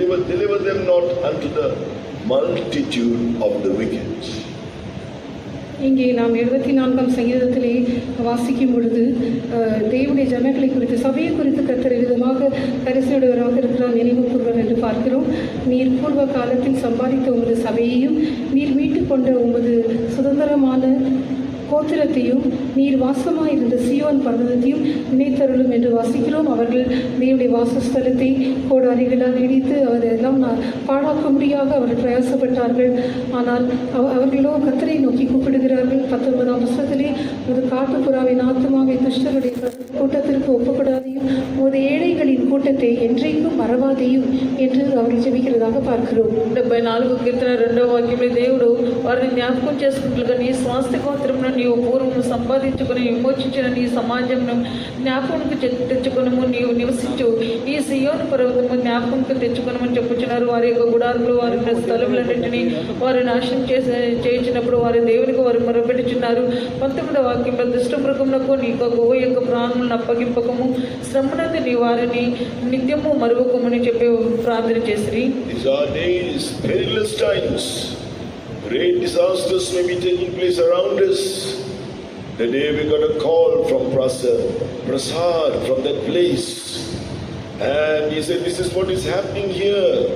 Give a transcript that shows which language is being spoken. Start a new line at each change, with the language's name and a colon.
English: Deliver them not unto the multitude of the wicked.
Tamil: இங்கே நாம் 74ஆம் சங்கீதத்திலே வாசிக்கும் பொழுது தேவனுடைய ஜனங்களை குறித்து, சபையை குறித்து கர்த்தர் விதமாக கரிசனையுடையவராக இருக்கிறார் நினைவு கூர்வர் என்று பார்க்கிறோம். நீர் பூர்வ காலத்தில் சம்பாதித்த உமது சபையையும் நீர் மீட்டு கொண்ட உமது சுதந்திரமான கோத்திரத்தையும் நீர் வாசமாயிருந்த சீயோன் பர்வதத்தையும் நினைத்தருளும் என்று வாசிக்கிறோம். அவர்கள் தேவனுடைய வாசஸ்தலத்தை கோடாரிகளால் இடித்து அவரெல்லாம் பாழாக்க முடியாத அவர்கள் பிரயாசப்பட்டார்கள். ஆனால் அவர்களோ கர்த்தரை நோக்கி கூப்பிடுகிறார்கள். 19ஆம் வசனத்திலே, ஒரு காட்டுப்புறாவின் ஆத்துமாவை துஷ்டருடைய கூட்டத்திற்கு ஒப்புக்கூடாதையும் ஒரு ஏழைகளின் கூட்டத்தை என்றைக்கும் மறவாதையும் என்று அவர்கள் ஜெபிக்கிறதாக பார்க்கிறோம்.
Telugu: 74 కీర్తన 2వ వాక్యంలో దేవుడు వారిని జ్ఞాపకం చేసుకుంటుగా, నీ స్వాస్థ్య గోత్రమును నీవు పూర్వము సంపాదించుకుని విమోచించిన నీ సమాజంను జ్ఞాపకంకు తెచ్చుకునము, నీవు నివసించు ఈ సియోను పర్వతము జ్ఞాపకంకు తెచ్చుకునమని చెప్పుచున్నారు. వారి యొక్క గుడారులు, వారి స్థలములన్నింటినీ వారు నాశనం చేయించినప్పుడు వారి దేవునికి వారు మొరపెట్టుచున్నారు. 19వ వాక్యంలో, దుష్ట మృగమునకు నీ గోవు యొక్క ప్రాణములను అప్పగింపకము, శ్రమనందు నీ వారిని నిత్యము మరువకమని చెప్పి ప్రార్థన చేసిరి.
English: These are days, perilous times. Great disasters may be taking place around us. The day we got a call from Prasad from that place, and he said, this is what is happening here.